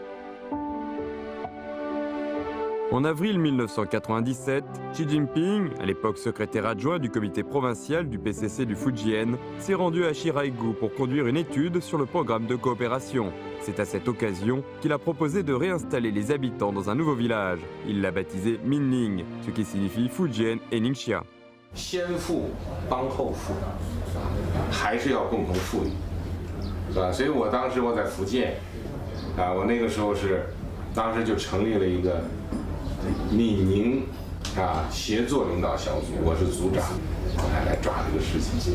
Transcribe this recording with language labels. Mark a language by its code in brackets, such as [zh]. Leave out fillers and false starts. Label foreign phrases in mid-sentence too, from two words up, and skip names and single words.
[fr] En avril 1997, Xi Jinping, à l'époque secrétaire adjoint du comité provincial du PCC du Fujian, s'est rendu à Shiraigu pour conduire une étude sur le programme de coopération. C'est à cette occasion qu'il a proposé de réinstaller les habitants dans un nouveau village. Il l'a baptisé Minning, ce qui signifie Fujian et Ningxia. [zh] 先富帮后富，还是要共同富裕，是吧？所以我当时在福建，我那个时候当时就成立了一个闽宁协作领导小组，我是组长，来抓这个事情。